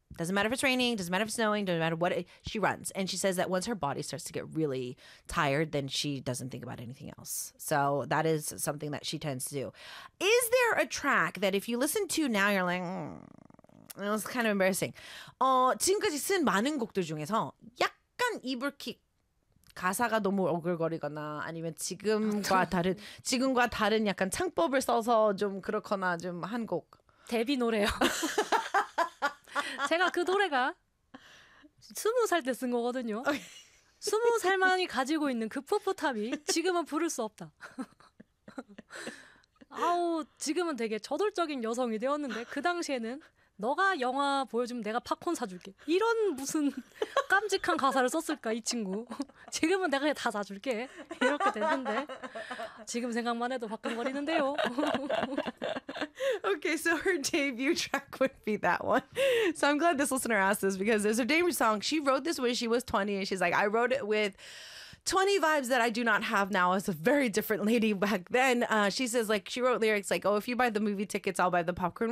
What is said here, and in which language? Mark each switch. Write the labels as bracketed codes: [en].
[en] Doesn't matter if it's raining, doesn't matter if it's snowing, doesn't matter what, she runs. And she says that once her body starts to get really tired, then she doesn't think about anything else. So that is something that she tends to do. Is there a track that if you listen to now, you're like, it was kind of embarrassing. [ko] 지금까지 쓴 많은 곡들 중에서 약간 이불킥. 가사가 너무 어글거리거나 아니면 지금과 다른 지금과 다른 약간 창법을 써서 좀 그렇거나 좀 한 곡 데뷔 노래요. 제가 그 노래가 20살 때 쓴 거거든요. 20살만이 가지고 있는 그 풋풋함이 지금은 부를 수 없다. 아우, 지금은 되게 저돌적인 여성이 되었는데 그 당시에는 너가 영화 보여주면 내가 팝콘 사줄게. 이런 무슨 깜찍한 가사를 썼을까, 이 친구. 지금은 내가 다 사줄게. 이렇게 됐는데. 지금 생각만 해도 화끈거리는데요. [en] Okay, so her debut track would be that one. So I'm glad this listener asked this because there's a debut song. She wrote this when she was 20 and she's like, I wrote it with 20 vibes that I do not have now. As a very different lady back then. She says, like, she wrote lyrics like, oh, if you buy the movie tickets, I'll buy the popcorn.